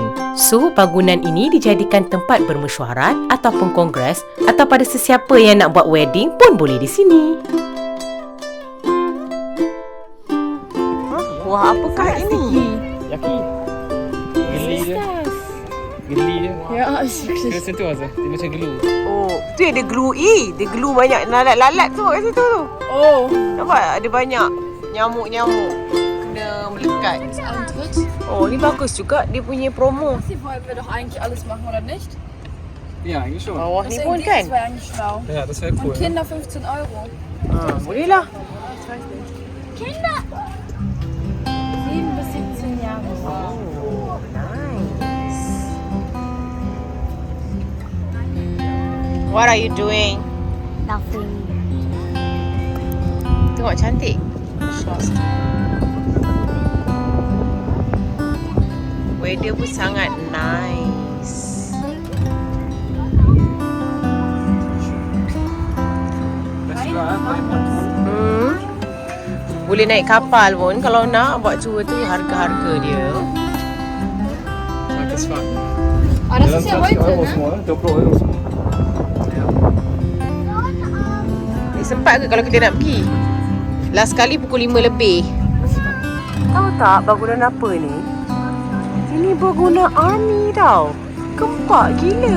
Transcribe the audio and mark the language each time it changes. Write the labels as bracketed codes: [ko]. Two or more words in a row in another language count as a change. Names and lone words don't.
[ms] So, bangunan ini dijadikan tempat bermesyuarat ataupun kongres atau pada sesiapa yang nak buat wedding pun boleh di sini. Wah, apakah ini? Yaki. Geli dia. Geli dia. [de] Ja, ist [ms] Dia [de] wirklich. [ms] sentuh Azza. Dia macam glue. Oh, tu yang dia glue. Dia glue banyak lalat-lalat tu kat situ tu. Oh. Nampak? Ada banyak nyamuk-nyamuk kena melekat. Eintritt. Oh, ni bagus juga dia punya promo. [de] Das hier wollen wir doch eigentlich alles machen, oder nicht? [ms] Ya, ini schon. Bawah ni [de] Das [ms] pun [de] irgendwie- [ms] kan? [de] Das wäre eigentlich schlau. Ya, das wäre cool. Und Kinder 15 Euro. [ms] Boleh lah. [de] Kinder! 7 bis 17 Jahre. [en] Oh, nice. What are you doing? Nothing. [ms] Tengok cantik. Weather pun sangat nice. Boleh naik kapal pun kalau nak buat tour tu, harga-harga dia. Tagesfahrt. [de] Ah, das ist ja heute, ne? [ms] semua, 20 euro semua. Sempat ke kalau kita nak pergi? Last kali pukul 5 lebih. Tahu tak bangunan apa ni? Ini bangunan army tau. Gempak gila.